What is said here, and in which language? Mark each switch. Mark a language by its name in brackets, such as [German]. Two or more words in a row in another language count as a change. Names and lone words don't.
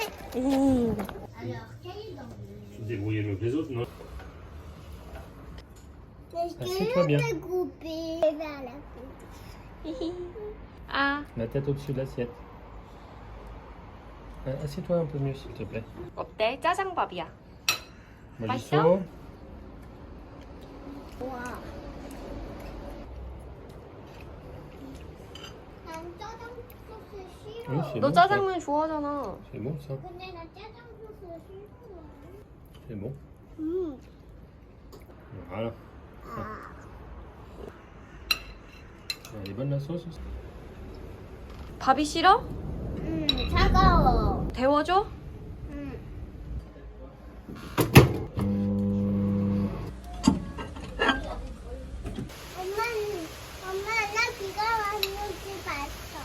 [French] Alors, quel est dans le... Débrouiller le les autres, non? Assieds-toi bien. Découper vers la coupe. 아, La tête au-dessus de l'assiette. Assieds-toi un peu mieux, s'il te plaît. [Korean] 어때? 짜장밥이야. Mojisso. 와. 난 짜장 소스 싫어. [French] Oui, c'est [Korean] 너 [French] bon. [Korean] 짜장면 좋아하잖아. [French] ça. C'est bon, ça. [Korean] 근데 나 짜장 소스 싫어. [French] C'est bon. 음. Voilà. 아. Elle est bonne la sauce aussi. [Korean] 밥이 싫어? 차가워. 데워줘? 엄마, 나 비가 왔는지 봤어.